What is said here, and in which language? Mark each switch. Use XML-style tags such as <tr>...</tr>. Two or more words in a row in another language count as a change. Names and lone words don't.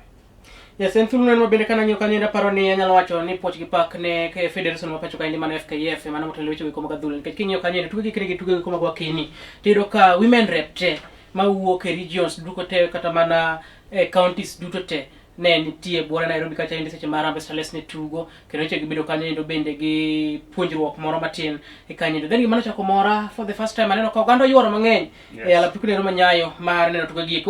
<luo>Yes, en thuolo neno bende kana ng'iyo kanyo paro ni anyalo wacho ni poch gi pak ne ke Federation ma pacho ka indi mana FKF mana motelo weche ko mag adhula, nikech king'iyo kanyo tuke gi tuke ko mag wakini, tiyudo ka</luo> <en>women rep</en> <luo>te mawuok e regions duto te kata mana counties duto te ne nitie buora Nairobi kacha indi seche mar Harambee Starlets ne tugo, kendo weche gibedo kanyo endo bende gi puonjruok moro matin e kanyo. Then gimano chako mora</luo> <en>for the first time</en> <luo>aneno ka oganda yuoro mang'eny e alap tuke nero manyayo mar neno tuke gi.</luo>